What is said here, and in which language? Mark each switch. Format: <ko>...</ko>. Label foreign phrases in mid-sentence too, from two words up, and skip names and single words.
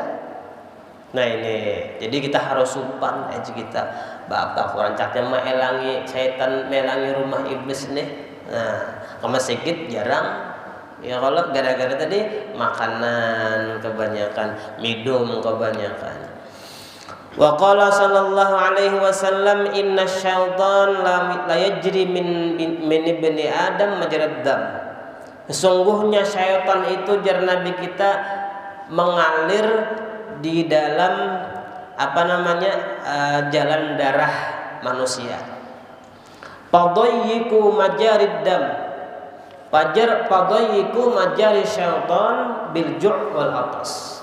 <bjn>Nah ini, jadi kita harus supan aja kita. Bapak rancaknya melangi setan, melangi rumah iblis nih. Nah, ke masjid jarang. Ya kalau gara-gara tadi makanan kebanyakan, minum kebanyakan.</bjn> <ar>وقال صلى الله عليه وسلم إن الشيطان ليجري من ابن آدم مجرى الدم.</ar> <bjn>Sesungguhnya syaitan itu jar Nabi kita mengalir di dalam jalan darah manusia.</bjn> <ar>فضيقوا مجاري الدم. فضيقوا مجاري الشيطان بالجوع والعطش.</ar>